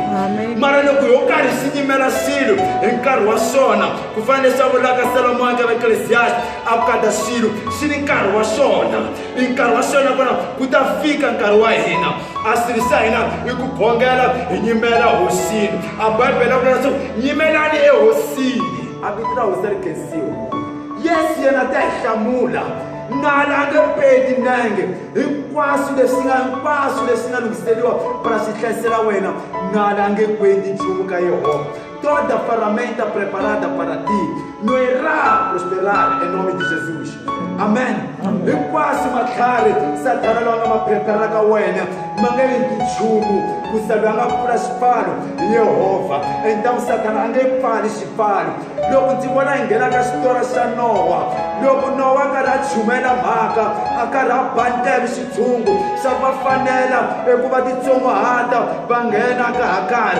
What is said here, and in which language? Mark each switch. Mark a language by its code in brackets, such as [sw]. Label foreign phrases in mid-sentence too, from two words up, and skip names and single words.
[ts] Mara loko yo karhi xi nyimela swilo hi nkarhi wa swona ku fana leswi a vulaka Solomon ka Ecclesiastes a vukata swilo xi ni nkarhi wa swona hi nkarhi wa swona kona ku ta fika nkarhi wa hina a swilo swa hina hi ku bongela hi nyimela hosini a Bibele a vula leswaku nyimelani ehosini a vito ra wena ri khensiwa. Yesu yena ta hi hlamula nala a nge peti nenge hinkwaswo leswi nga lunghiseriwa para swi hlayisela wena nala a nge kweti nchumu ka Yehova. [pt] Toda ferramenta preparada para ti não irá prosperar em nome de Jesus. Amém. [ts] Hinkwaswo matlhari Satana lawa nga ma prepara ka wena ma nge endli nchumu ku sa loyi a nga pfula xipfalo i Yehovha. Então Satana a nge pfali xipfalo. Loko ndzi vona hi nghena ka xitori xa Nowa, loko Nowa a karhi a chumela mhaka, a karhi a bantele xitshungu xa va fanela eku va titsongohata va nghena ka Hagari.